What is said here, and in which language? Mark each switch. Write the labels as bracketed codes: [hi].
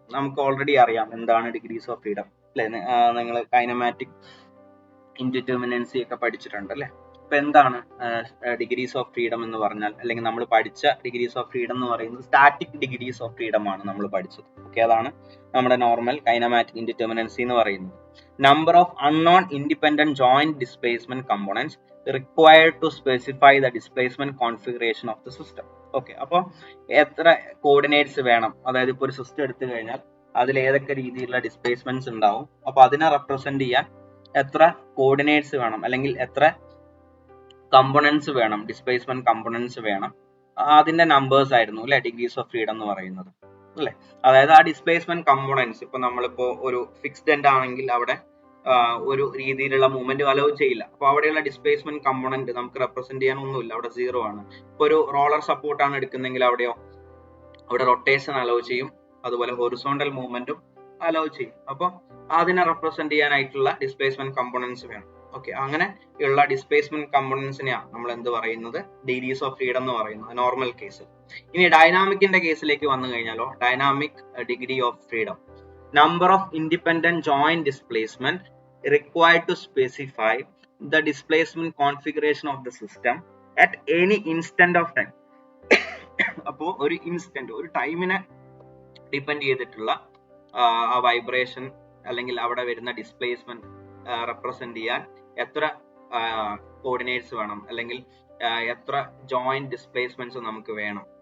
[ml] നമുക്ക് ഓൾറെഡി അറിയാം എന്താണ് ഡിഗ്രീസ് ഓഫ് ഫ്രീഡം അല്ലെ? നിങ്ങൾ കൈനമാറ്റിക് ഇൻഡിറ്റർമിനൻസി ഒക്കെ പഠിച്ചിട്ടുണ്ട് അല്ലെ? അപ്പൊ എന്താണ് ഡിഗ്രീസ് ഓഫ് ഫ്രീഡം എന്ന് പറഞ്ഞാൽ, അല്ലെങ്കിൽ നമ്മൾ പഠിച്ച ഡിഗ്രീസ് ഓഫ് ഫ്രീഡം എന്ന് പറയുന്നത് സ്റ്റാറ്റിക് ഡിഗ്രീസ് ഓഫ് ഫ്രീഡം ആണ് നമ്മൾ പഠിച്ചത്. ഓക്കെ, അതാണ് നമ്മുടെ നോർമൽ കൈനമാറ്റിക് ഇൻഡിറ്റർമിനൻസി എന്ന് പറയുന്നത്. [en] Number of unknown independent joint displacement components required to specify the displacement configuration of the system. [ml] Okay, അപ്പോൾ എത്ര കോർഡിനേറ്റ്സ് വേണം, അതായത് ഇപ്പോൾ ഒരു സിസ്റ്റം എടുത്തു കഴിഞ്ഞാൽ അതിൽ ഏതൊക്കെ രീതിയിലുള്ള ഡിസ്പ്ലേസ്മെന്റ്സ് ഉണ്ടാവും, അപ്പൊ അതിനെ റെപ്രസെന്റ് ചെയ്യാൻ എത്ര കോർഡിനേറ്റ്സ് വേണം, അല്ലെങ്കിൽ എത്ര കമ്പോണൻസ് വേണം, ഡിസ്പ്ലേസ്മെന്റ് കമ്പോണൻസ് വേണം, അതിന്റെ നമ്പേഴ്സ് ആയിരുന്നു അല്ലെ ഡിഗ്രീസ് ഓഫ് ഫ്രീഡം എന്ന് പറയുന്നത് അല്ലെ? അതായത് ആ ഡിസ്പ്ലേസ്മെന്റ് കമ്പോണൻസ്, ഇപ്പൊ നമ്മളിപ്പോ ഒരു ഫിക്സ്ഡ് എൻഡ് ആണെങ്കിൽ അവിടെ ഒരു രീതിയിലുള്ള മൂവ്മെന്റ് അലോ ചെയ്യില്ല. അപ്പൊ അവിടെയുള്ള ഡിസ്പ്ലേസ്മെന്റ് കമ്പോണന്റ് നമുക്ക് റെപ്രസെന്റ് ചെയ്യാൻ ഒന്നുമില്ല, അവിടെ സീറോ ആണ്. ഇപ്പൊ ഒരു റോളർ സപ്പോർട്ട് ആണ് എടുക്കുന്നെങ്കിൽ അവിടെ റൊട്ടേഷൻ അലോ ചെയ്യും, അതുപോലെ ഹൊറിസോണ്ടൽ മൂവ്മെന്റും അലോ ചെയ്യും. അപ്പൊ അതിനെ റെപ്രസെന്റ് ചെയ്യാനായിട്ടുള്ള ഡിസ്പ്ലേസ്മെന്റ് കമ്പോണൻസ് വേണം. ഓക്കെ, അങ്ങനെ ഉള്ള ഡിസ്പ്ലേസ്മെന്റ് കമ്പോണൻസിനെയാണ് നമ്മൾ എന്ത് പറയുന്നത്, ഡിഗ്രീസ് ഓഫ് ഫ്രീഡം എന്ന് പറയുന്നത് നോർമൽ കേസ്. ഇനി ഡൈനാമിക്കിന്റെ കേസിലേക്ക് വന്നു കഴിഞ്ഞാലോ, [en] Dynamic degree of freedom, number of independent joint displacement required to specify the displacement configuration of the system at any instant of time. [ml] അപ്പോ ഒരു ഇൻസ്റ്റന്റ്, ഒരു ടൈമിനെ ഡിപ്പെൻഡ് ചെയ്തിട്ടുള്ള ആ വൈബ്രേഷൻ അല്ലെങ്കിൽ അവിടെ വരുന്ന ഡിസ്പ്ലേസ്മെന്റ് റെപ്രസെന്റ് ചെയ്യാൻ എത്ര കോർഡിനേറ്റ്സ് വേണം, അല്ലെങ്കിൽ എത്ര ജോയിന്റ് ഡിസ്പ്ലേസ്മെന്റ്സ് നമുക്ക് വേണം.